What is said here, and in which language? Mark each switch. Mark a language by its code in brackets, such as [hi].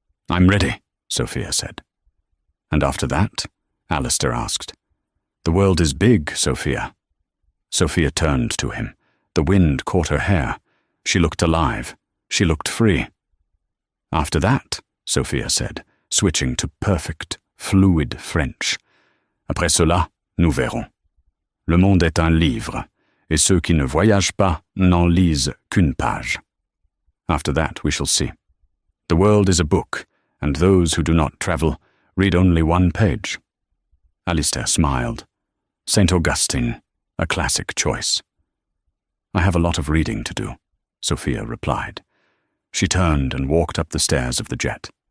[en] "I'm ready," Sophia said. "And after that?" Alistair asked. "The world is big, Sophia." Sophia turned to him. The wind caught her hair. She looked alive. She looked free. "After that," Sophia said, switching to perfect, fluid French. [fr] "Après cela, nous verrons. Le monde est un livre, et ceux qui ne voyagent pas n'en lisent qu'une page. [en] After that, we shall see. The world is a book, and those who do not travel read only 1 page." Alistair smiled. St. Augustine, a classic choice. "I have a lot of reading to do," Sophia replied. She turned and walked up the stairs of the jet.